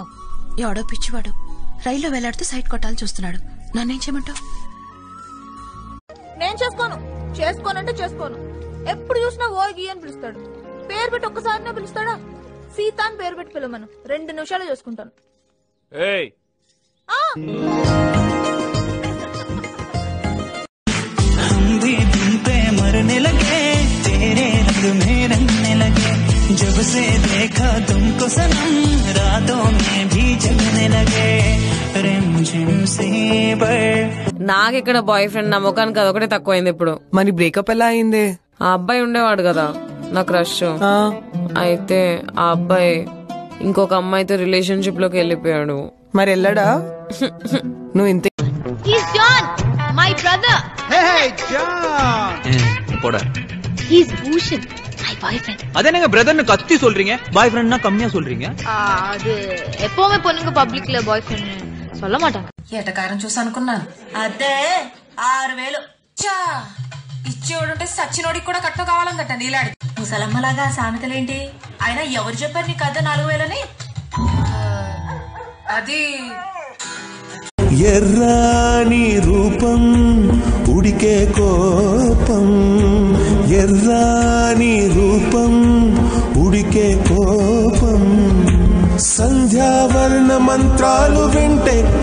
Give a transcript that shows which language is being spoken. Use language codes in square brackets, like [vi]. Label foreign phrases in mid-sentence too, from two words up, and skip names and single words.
[te] ఎవడో పిచ్చివాడు రైల్లో వెళ్లాడుతూ సైట్ కొట్టాలని చూస్తున్నాడు. నన్నేం చేయమంటావు? నేను చేసుకోనంటే చేసుకోను. ఎప్పుడు చూసినా ఓగి అని పిలుస్తాడు. పేరు పెట్టి ఒక్కసారినే పిలుస్తాడా? సీత అని పేరు పెట్టి పిలవమను, 2 నిమిషాలు చేసుకుంటాను. [hi] मरने लगे तेरे रंग में रंगने लगे जब से देखा तुमको सनम रातों में भी जगने लगे रिमझिम से [te] నాకు ఇక్కడ బాయ్ ఫ్రెండ్ నా ముఖానికి అదొకటే తక్కువైంది ఇప్పుడు. మరి బ్రేకప్ ఎలా అయింది? ఆ అబ్బాయి ఉండేవాడు కదా నా క్రష్. అయితే ఆ అబ్బాయి ఇంకొక అమ్మాయితో రిలేషన్షిప్ లోకి వెళ్ళిపోయాడు. మరి వెళ్ళడా? నువ్వు ఇంత [en] My brother. Hey, John. [ta] போடா. [en] He's Bhushan, my boyfriend. [ta] அதேங்க பிரதர்னு கத்தி சொல்றீங்க, பாய் ஃப்ரெண்ட்னா கம்மியா சொல்றீங்க? அது எப்பவுமே பொண்ணுங்க பப்ளிக்ல బాయ్ ఫ్రెండ్ சொல்ல மாட்டாங்க. [te] ఏటకారం చూసి అనుకున్నాను. అదే 6,000 ఇచ్చేవాడుంటే సచ్చినోడికి కూడా కట్టు కావాలందట నీలాడి. ముసలమ్మలాగా సామెతలేంటి? అయినా ఎవరు చెప్పారు నీ కథ 4,000 అది ఎర్రాని రూపం ఉడికే కోపం ఎర్రాని రూపం ఉడికే కోపం సంధ్యావర్ణ మంత్రాలు వింటే